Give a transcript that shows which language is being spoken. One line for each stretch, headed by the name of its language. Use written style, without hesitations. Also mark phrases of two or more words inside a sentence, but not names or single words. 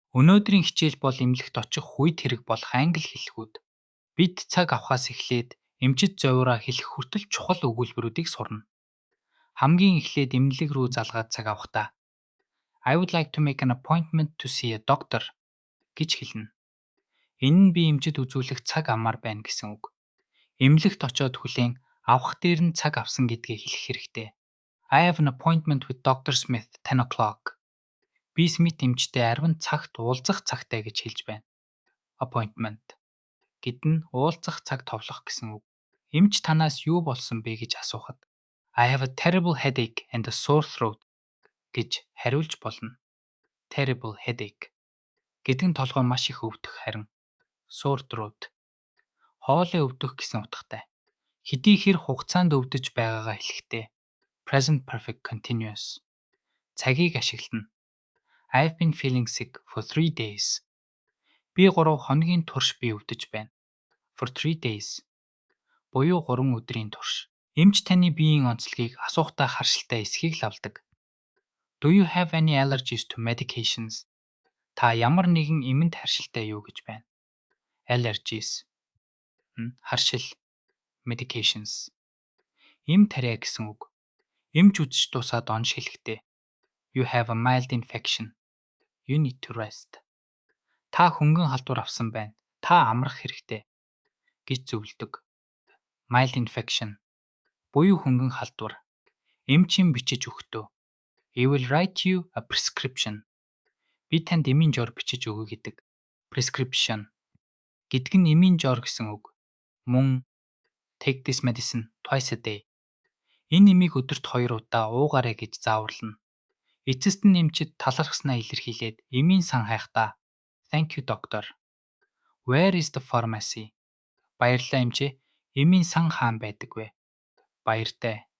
Mongolian: Өнөөдрийн хичээл бол эмнэлэгт очих үед хэрэг болох англи хэллэгүүд. Бид цаг авахаас эхлээд эмчит зовиороо хэлэх хүртэл чухал өгүүлбэрүүдийг сурна. Хамгийн эхлээд эмнэлэг рүү залгаад цаг авахдаа
English: I would like to make an appointment to see a doctor
Mongolian: гэж хэлнэ. Энэ нь би эмчит үзүүлэх цаг амаар байна гэсэн үг. Эмнэлэгт очиод хүлээн авах дээр нь цаг авсан гэдгээ хэлэх хэрэгтэй.
English: I have an appointment with Dr. Smith 10 o'clock.
Mongolian: Би Смит эмчтэй 10 цагт уулзах цагтай гэж хэлж байна. Appointment гэд нь уулзах цаг товлох гэсэн үг. Эмч танаас юу болсон бэ гэж асуухад
English: I have a terrible headache and a sore throat
Mongolian: гэж хариулж болно.
English: Terrible headache
Mongolian: гэдэг нь толгой маш их өвдөх, харин
English: sore throat
Mongolian: хоолой өвдөх гэсэн утгатай. Хэдий хэр хугацаанд өвдөж байгаагаа хэлэхдээ
English: present perfect continuous
Mongolian: цагийг ашиглана.
English: I've been feeling sick for 3 days.
Mongolian: Би 3 хоногийн турш би өвдөж байна.
English: For 3 days
Mongolian: буюу 3 өдрийн турш. Эмч таны биеийн онцлогийг асуухтаа харшилтай эсхийг л авдаг.
English: Do you have any allergies to medications?
Mongolian: Та ямар нэгэн эмэнд харшилтай юу гэж байна? Allergies харшил, medications эм тариа гэсэн үг. Эмч үзэж дуусаад онш хэлэхдээ
English: You have a mild infection. You need to rest.
Mongolian: Та хөнгөн халдвар авсан байна. Та амрах хэрэгтэй гэж зөвлөдөг.
English: Mild infection
Mongolian: буюу хөнгөн халдвар. Эмчийн бичиж өгтөө.
English: He will write you a prescription.
Mongolian: Би танд эмийн жор бичиж өгье гэдэг. Prescription гэдэг нь эмийн жор гэсэн үг.
English: Мөн take this medicine twice a day.
Mongolian: Энэ эмийг өдөрт 2 удаа уугаарай гэж зааварлана. Эцэст нь эмчид талархснаа илэрхийлээд эмийн сан хайхдаа
English: Thank you doctor. Where is the pharmacy?
Mongolian: Баярлалаа эмчээ. Эмийн сан хаан байдаг вэ? Баяртай.